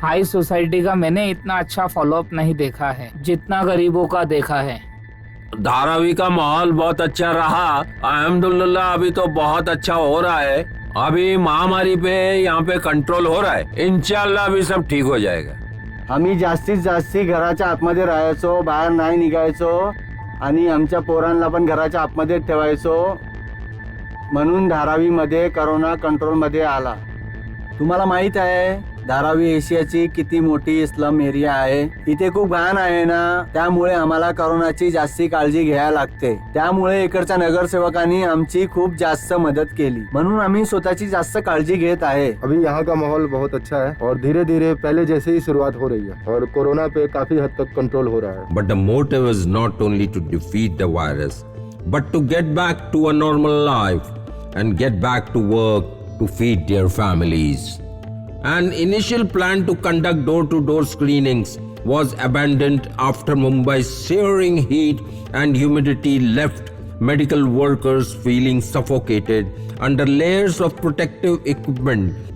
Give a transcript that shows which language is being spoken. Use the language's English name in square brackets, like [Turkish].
[Hindi] High society का मैंने इतना अच्छा फॉलोअप नहीं देखा है जितना गरीबों का देखा है। धारावी का माहौल बहुत अच्छा रहा, अल्हम्दुलिल्लाह अभी तो बहुत अच्छा हो रहा है। अभी महामारी पे यहाँ पे कंट्रोल हो रहा है, इंशाल्लाह अभी सब ठीक हो जाएगा। [Marathi] आम्ही जास्तीत जास्ती घराच्या आतमध्ये राहायचो, बाहेर नाही निघायचो आणि आमच्या पोरांना पण घराच्या आतमध्ये ठेवायचो, म्हणून धारावीमध्ये करोना कंट्रोलमध्ये आला। तुम्हाला माहित आहे धारावी एशियाची किती मोठी स्लम एरिया आहे, इथे खूप घाण आहे ना, त्यामुळे आम्हाला कोरोनाची जास्ती काळजी घ्यायला लागते। त्यामुळे इकडच्या नगरसेवकांनी आमची खूप जास्त मदत केली, म्हणून आम्ही स्वतःची जास्त काळजी घेत आहे। [Hindi] अभी यहाँ का माहौल बहुत अच्छा है और धीरे धीरे पहले जैसे ही शुरुआत हो रही है और कोरोना पे काफी हद तक कंट्रोल हो रहा है। [English] But the motive is not only to defeat the virus, but to get back to a normal life and get back to work to feed their families. An initial plan to conduct door-to-door screenings was abandoned after Mumbai's searing heat and humidity left medical workers feeling suffocated under layers of protective equipment.